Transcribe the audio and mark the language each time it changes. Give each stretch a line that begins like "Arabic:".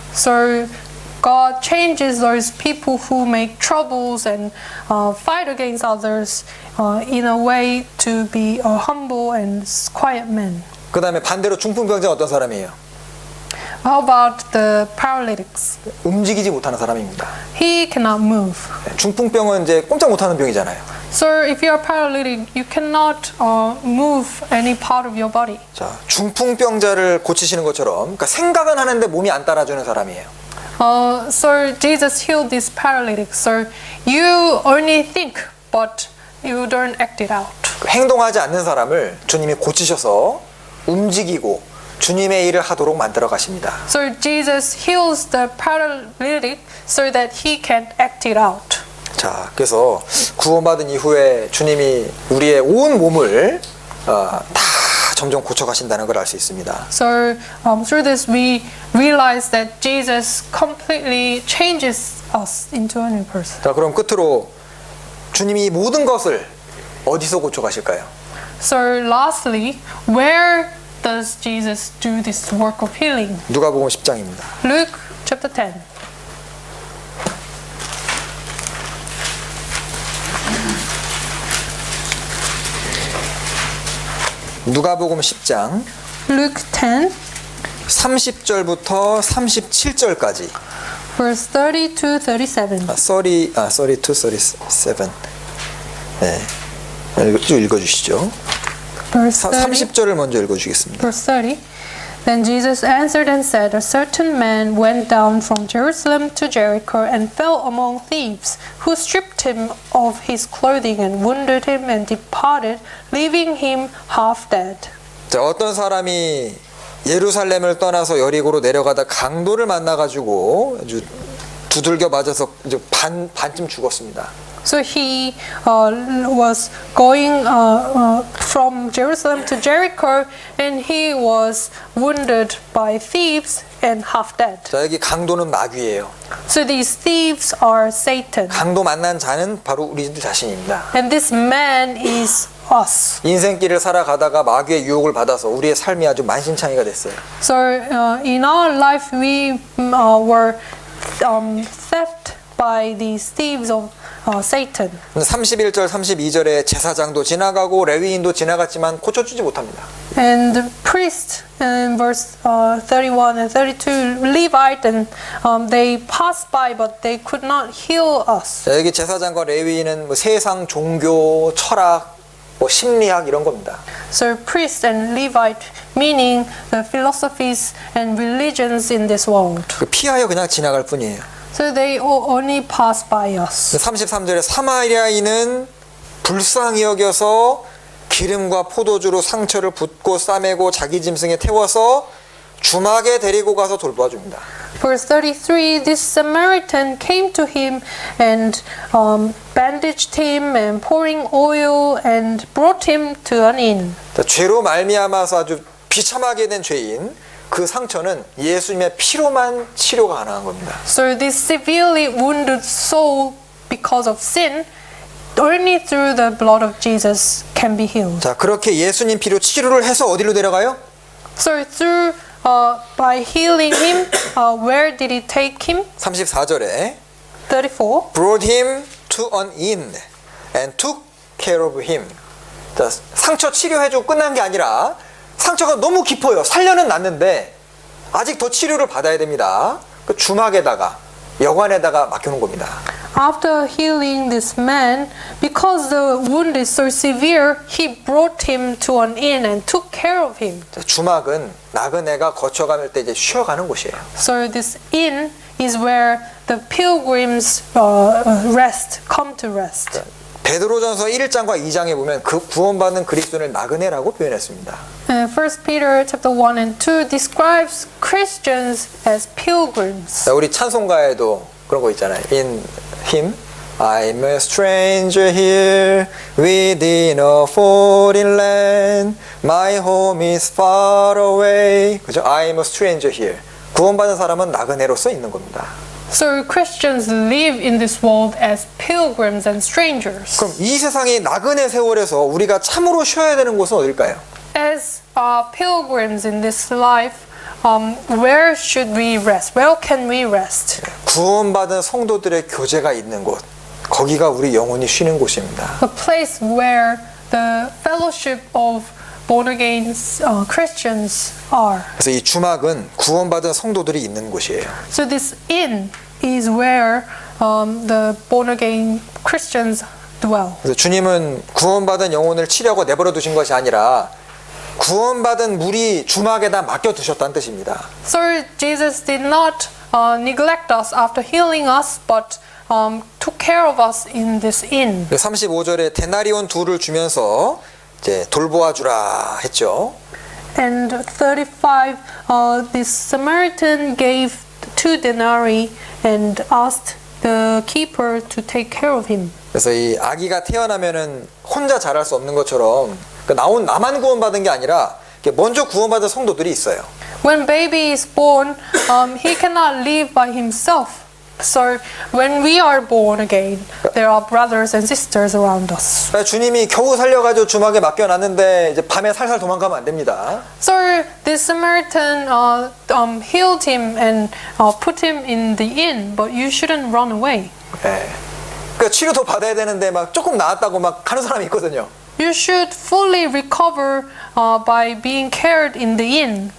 English: So God changes those people who make troubles and fight against others in a way to be a humble and quiet man.
Korean: 그다음에 반대로 중풍병자는 어떤 사람이에요?
English: How about the paralytics?
Korean: 움직이지 못하는 사람입니다.
English: He cannot move.
Korean: 중풍병은 이제 꼼짝 못하는 병이잖아요.
English: So if you are paralytic, you cannot move any part of your body.
Korean: 자, 중풍병자를 고치시는 것처럼, 그러니까 생각은 하는데 몸이 안 따라주는 사람이에요.
English: So Jesus healed this paralytic. So you only think, but you don't act it out.
Korean: 행동하지 않는 사람을 주님이 고치셔서 움직이고 주님의 일을 하도록 만들어 가십니다.
English: So Jesus heals the paralytic so that he can act it out.
Korean: 자, 그래서 구원받은 이후에 주님이 우리의 온 몸을 다 점점 고쳐가신다는 걸 알 수 있습니다.
English: So through this we realize that Jesus completely changes us into a new person.
Korean: 자, 그럼 끝으로 주님이 모든 것을 어디서 고쳐가실까요?
English: So lastly, where does Jesus do this work of healing?
Korean: 누가복음 10장입니다.
English: Luke chapter 10.
Korean: 누가복음 10장
English: Luke 10,
Korean: 30절부터 37절까지
English: verse 30 to 37. 30 to 37.
Korean: 네. 쭉 읽어주시죠.
English: Verse 30.
Korean: 30절을 먼저 읽어주겠습니다.
English: Verse 30. Then Jesus answered and said, A certain man went down from Jerusalem to Jericho and fell among thieves, who stripped him of his clothing and wounded him and departed, leaving him half dead.
Korean: 자, 어떤 사람이 예루살렘을 떠나서 여리고로 내려가다 강도를 만나가지고 아주 두들겨 맞아서 이제 반쯤 죽었습니다.
English: So he was going from Jerusalem to Jericho, and he was wounded by thieves and half dead.
Korean: 자, 여기 강도는 마귀예요.
English: So these thieves are Satan,
Korean: 강도 만난 자는 바로 우리들 자신입니다.
English: and this man is us.
Korean: 인생길을 살아가다가 마귀의 유혹을 받아서 우리의 삶이 아주 만신창이가 됐어요.
English: So in our life we were theft by these thieves of Satan.
Korean: 31절 32절에 제사장도 지나가고 레위인도 지나갔지만 고쳐주지 못합니다.
English: And the priest in verse 31 and 32, Levite, and they passed by, but they could not heal us.
Korean: 자, 여기 제사장과 레위인은 뭐 세상 종교, 철학, 뭐 심리학 이런 겁니다.
English: So priest and Levite, meaning the philosophies and religions in this world.
Korean: 그 피하여 그냥 지나갈 뿐이에요.
English: So they only pass by us.
Korean: 33절에 사마리아인은 불쌍히 여겨서 기름과 포도주로 상처를 붓고 싸매고 자기 짐승에 태워서 주막에 데리고 가서 돌보아줍니다.
English: Verse 33, this Samaritan came to him and bandaged him and pouring oil and brought him to an inn.
Korean: 자, 죄로 말미암아서 아주 비참하게 된 죄인 그 상처는 예수님의 피로만 치료가 가능한 겁니다.
English: So this severely wounded soul because of sin, only through the blood of Jesus can be healed.
Korean: 자, 그렇게 예수님 피로 치료를 해서 어디로 데려가요?
English: So through by healing him, where did he take him?
Korean: 34절에
English: 34. brought him to an inn and took care of him.
Korean: 자, 상처 치료해주고 끝난 게 아니라 상처가 너무 깊어요. 살려는 났는데 아직 더 치료를 받아야 됩니다. 그 주막에다가 여관에다가 맡겨놓은 겁니다.
English: After healing this man, because the wound is so severe, he brought him to an inn and took care of him.
Korean: 자, 주막은 나그네가 거쳐갈 때 이제 쉬어가는 곳이에요.
English: So this inn is where the pilgrims come to rest.
Korean: 베드로전서 1장과 2장에 보면 그 구원받는 그리스도인을 나그네라고 표현했습니다.
English: 1 Peter chapter 1 and 2 describes Christians as pilgrims.
Korean: 자, 우리 찬송가에도 그런 거 있잖아요.
English: In him, I'm a stranger here within a foreign land. My home is far away.
Korean: 그죠?
English: I'm a stranger here.
Korean: 구원받은 사람은 나그네로서 있는 겁니다.
English: So Christians live in this world as pilgrims and strangers.
Korean: 그럼 이 세상의 나그네 세월에서 우리가 참으로 쉬어야 되는 곳은 어딜까요?
English: As pilgrims in this life, where should we rest? Where can we rest?
Korean: 구원받은 성도들의 교제가 있는 곳. 거기가 우리 영혼이 쉬는 곳입니다.
English: A place where the fellowship of born again Christians are.
Korean: 그래서 이 주막은 구원받은 성도들이 있는 곳이에요.
English: So this inn is where the born again Christians dwell.
Korean: 그래서 주님은 구원받은 영혼을 치려고 내버려 두신 것이 아니라 구원받은 물이 주막에다 맡겨 두셨다는 뜻입니다.
English: So Jesus did not neglect us after healing us, but took care of us in this inn.
Korean: 35절에 데나리온 둘을 주면서 이제 돌보아 주라 했죠.
English: And 35, this Samaritan gave 2 denarii and asked the keeper to take care of him.
Korean: 그래서 이 아기가 태어나면은 혼자 자랄 수 없는 것처럼 나온 나만 구원받은 게 아니라 먼저 구원받은 성도들이 있어요.
English: When baby is born, he cannot live by himself. So when we are born again, there are brothers and sisters around us.
Korean: 주님이 겨우 살려가지고 주막에 맡겨놨는데 이제 밤에 살살 도망가면 안 됩니다.
English: So this Samaritan healed him and put him in the inn, but you shouldn't run away.
Korean: 네. 그러니까 치료도 받아야 되는데 막 조금 나았다고 막 가는 사람이 있거든요.
English: You should fully recover by being cared in the inn.